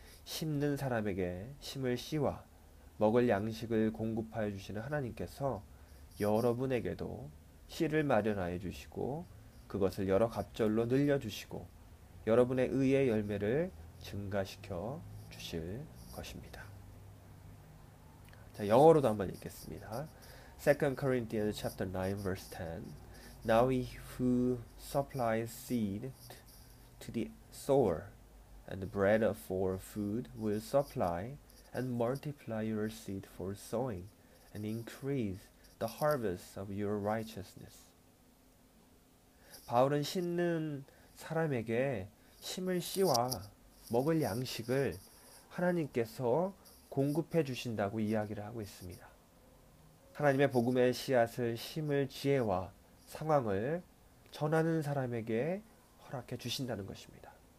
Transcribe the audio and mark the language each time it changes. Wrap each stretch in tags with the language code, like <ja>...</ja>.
<ko>심는 사람에게 심을 씨와 먹을 양식을 공급하여 주시는 하나님께서 여러분에게도 씨를 마련하여 주시고 그것을 여러 갑절로 늘려 주시고 여러분의 의의 열매를 증가시켜 주실 것입니다. 자, 영어로도 한번 읽겠습니다.</ko> <en>2 Corinthians chapter 9 verse 10. Now he who supplies seed to the sower and bread for food will supply and multiply your seed for sowing and increase the harvest of your righteousness.</en> <ko>바울은 심는 사람에게 심을 씨와 먹을 양식을 하나님께서 공급해 주신다고 이야기를 하고 있습니다. 하나님의 복음의 씨앗을 심을 지혜와 상황을 전하는 사람에게 허락해 주신다는 것입니다.</ko>